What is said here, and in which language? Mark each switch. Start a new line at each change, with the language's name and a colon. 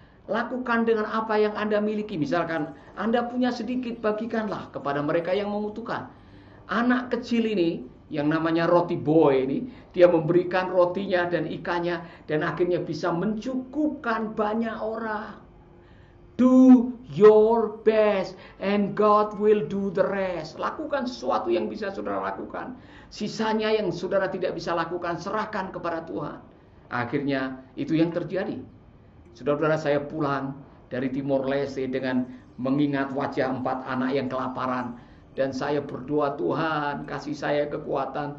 Indonesian: Lakukan dengan apa yang Anda miliki. Misalkan Anda punya sedikit, bagikanlah kepada mereka yang membutuhkan. Anak kecil ini yang namanya roti boy ini, dia memberikan rotinya dan ikannya, dan akhirnya bisa mencukupkan banyak orang.
English: Do your best and God will do the rest.
Indonesian: Lakukan sesuatu yang bisa saudara lakukan. Sisanya yang saudara tidak bisa lakukan, serahkan kepada Tuhan. Akhirnya itu yang terjadi. Saudara-saudara, saya pulang dari Timor Leste dengan mengingat wajah 4 anak yang kelaparan. Dan saya berdoa, "Tuhan, kasih saya kekuatan.